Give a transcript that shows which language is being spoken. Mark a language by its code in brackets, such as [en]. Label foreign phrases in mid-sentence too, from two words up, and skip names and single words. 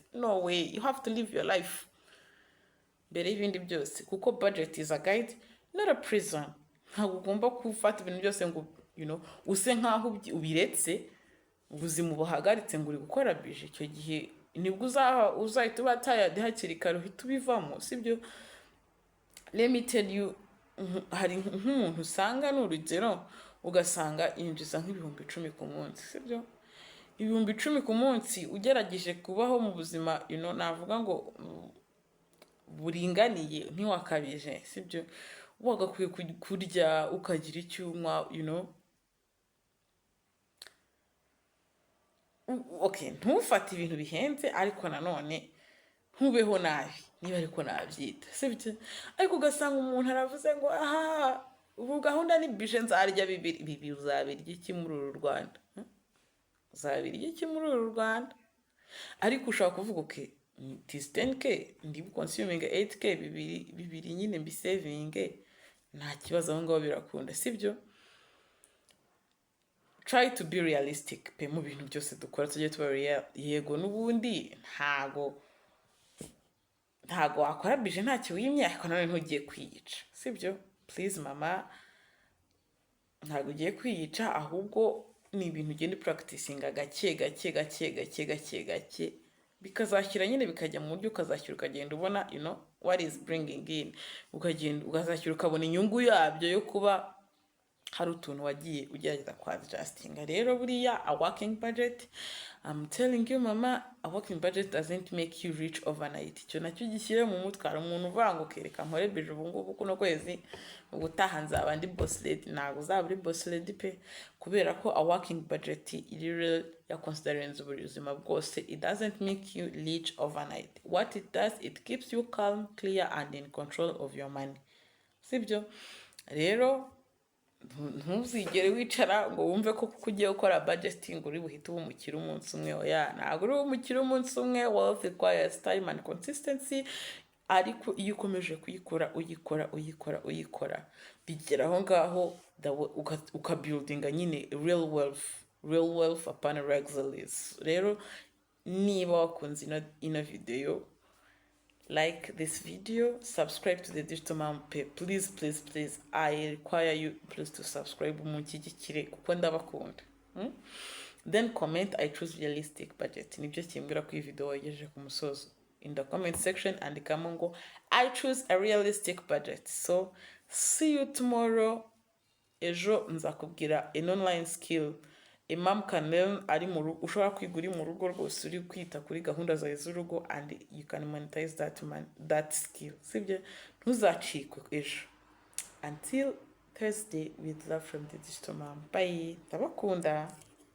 [en] No way, you have to live your life [rw] mbere y'ibindi byose, kuko [en] budget is a guide, not a prison. [rw] Ntabwo ugomba gufata ibintu byose ngo use nkaho ubiretse ubuzima buhagaritse ngo uri gukora bije. Icyo gihe nibwo uzahita uba tired hakiri kare, uhita ubivamo, sibyo? [en] Let me tell you, [rw] hari nk'umuntu usanga n'urugero ugasanga yinjiza nk'ibihumbi 10 ku munsi, sibyo? Ibihumbi 10 ku munsi ugerageje kubaho mu buzima navuga ngo buringaniye, ntiwakabije, sibyo? Wagakwiye kurya ukagira icyuma, okay, ntufate ibintu bihenze, ariko nanone ntubeho nabi niba ariko nabyita, sibyo? Ariko ugasanga umuntu aravuze ngo ubu gahunda ni bije nzarya 2. Uzabirya iki muri uru Rwanda? Uzabirya iki muri uru Rwanda? Ariko ushaka kuvuga okay, [en] it is 10k, [rw] ndi consuming 8k, 2 nyine mbi saving, nta kibazo aho ngaho birakunda, sibyo? [en] Try to be realistic [rw] pe mu bintu byose dukora, tujye tuba yego n'ubundi ntago wakora bije ntacyo wimye, ariko none ntugiye kwiyica, sibyo? Please mama, ntago ugiye kwiyica, ahubwo ni ibintu ugenda practicing gake bikazashyira nyine bikajya mu buryo, ukazashyira ukagenda ubona [en] what is bringing in, [rw] ukazashyira ukabona inyungu yabyo yo kuba hari utuntu wagiye ugerageza kwa adjusting. Rero buriya [en] a working budget, I'm telling you mama, a working budget doesn't make you rich overnight. [rw] Icyo nacyo gishyire mu mutwe. Hari umuntu uvuga ngo kereka nkore bije ubu ngubu kuno kwezi ubutaha nzaba ndi [en] boss lady. [rw] Ntabwo uzaba uri [en] boss lady [rw] pe, kubera ko [en] a working budget [rw] iri ya considering ubuzima bwose. [en] It doesn't make you rich overnight. What it does, it keeps you calm, clear and in control of your money, [rw] sibyo? Rero ntuzigere wicara ngo wumve ko kuko ugiye gukora budgeting uri buhite uba umukire umunsi umwe. Oya, ntabwo uri umukire umunsi umwe. [en] Wealth requires time and consistency. [rw] Ariko iyo ukomeje uyikora bigera aho ngaho ukabuildinga nyine [en] real wealth [rw] apana luxuries. Rero niba wakunze ino video, [en] like this video, subscribe to the Digital Mom page. Please, I require you please to subscribe [rw] munshyigikire kuko ndabakunda. [en] Then comment I choose realistic budget. [rw] Nibyo kimbwira ko iyi video wagejeje ku musozo. [en] In the comment section [rw] andikamo ngo [en] I choose a realistic budget. So see you tomorrow. [rw] Ejo nzakubwira [en] an online skill a mom can learn [rw] ari mu rugo, ushobora kwiga uri mu rugo rwose uri kwita kuri gahunda zawe z'urugo, [en] and you can monetize that skill. [rw] Sibyo, ntuzacikwe ejo. [en] Until Thursday, with love from the Digital Mom. [rw] Bye. Ndabakunda.